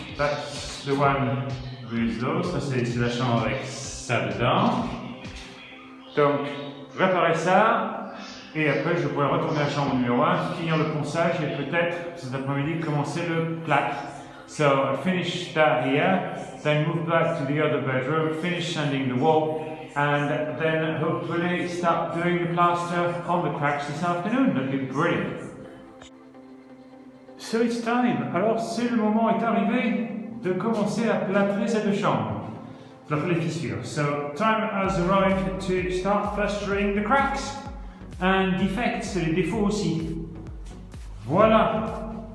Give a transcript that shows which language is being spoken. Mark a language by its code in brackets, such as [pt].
[en] That's the one with those. [fr] Ça c'est la chambre avec ça dedans. Donc, réparer ça. Et après, je pourrais retourner à la chambre numéro 1, finir le ponçage et peut-être cet après-midi commencer le plaque. [en] So I finish that here, then move back to the other bedroom, finish sanding the wall, and then hopefully start doing the plaster on the cracks this afternoon. That'd be brilliant. So it's time. [fr] Alors le moment est arrivé de commencer à plâtrer cette chambre. Plâtrer les fissures. [en] So time has arrived to start plastering the cracks and defects, [fr] les défauts aussi. Voilà.